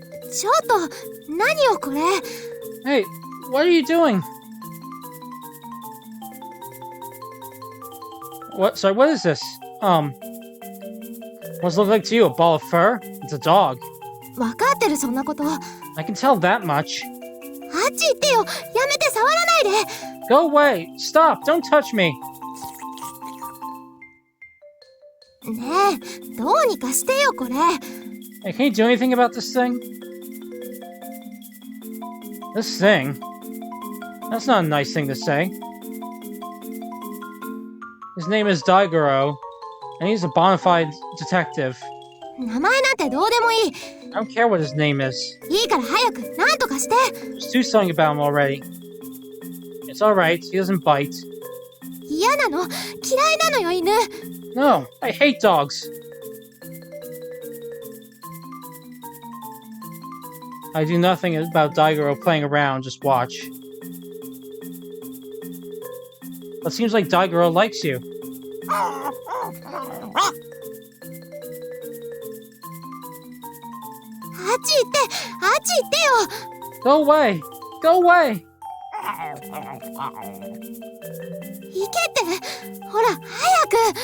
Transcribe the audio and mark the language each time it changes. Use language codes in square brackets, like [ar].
[ja] ちょっと、何よこれ。 [en] Hey, what are you doing? What? Sorry, what is this? What's it look like to you? A ball of fur? It's a dog. [ja] わかってるそんなこと。あっ [en] I can tell that much. [ja] ち行ってよ。やめて触らないで。 [en] Go away! Stop! Don't touch me! [ja] ねえ、どうにかしてよこれ。 [en] Hey, can you do anything about this thing? This thing? That's not a nice thing to say. His name is Daigoro, and he's a bona fide detective. [ja] 名前なんてどうでもいい。 [en] I don't care what his name is. [ja] いいから早く、なんとかして。 [en] Just do something about him already. It's alright, he doesn't bite. [ja] 嫌なの。嫌いなのよ、犬。 [en] No, I hate dogs. I do nothing about Daigoro playing around, just watch. It seems like Daigoro likes you. [ja] あっち行って、あっち行ってよ。 [en] Go away! Go away! [ja] 行けって。ほら、早く。